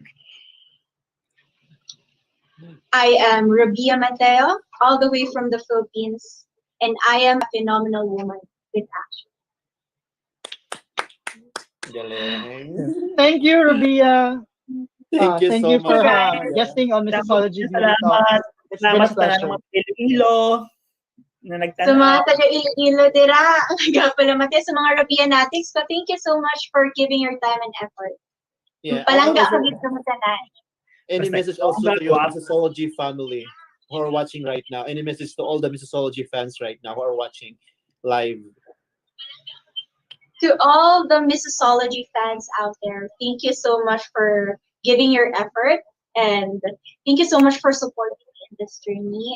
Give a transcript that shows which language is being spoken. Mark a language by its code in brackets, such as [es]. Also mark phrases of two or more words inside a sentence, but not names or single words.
[en] I am Rabiya Mateo, all the way from the Philippines, and I am a phenomenal woman with action. [tl] Galing. [en] Thank you, Rabiya. Thank you Thank so you for much. Rabiya. guesting on Mississology Beauty Talk. [hil] Salamat. [en] It's been a [hil] Salamat sa [en] pleasure. [hil] mga Iloilo na Sa mga nagtanaw. taga-Iloilo, dira, pala Mateo, sa mga Rabiya natics, [en] but thank you so much for giving your time and effort. Yeah. [hil] Palangga [en] Also, [hil] ka dito mo tanan. [en] any [hil] Basta [en] message [hil] ikaw [en] also [hil] ang [en] to your [hil] gagawa. [en] Mississology family who are watching right now? Any message to all the Mississology fans right now who are watching live? To all the Mississology fans out there, thank you so much for giving your effort and thank you so much for supporting me in this journey.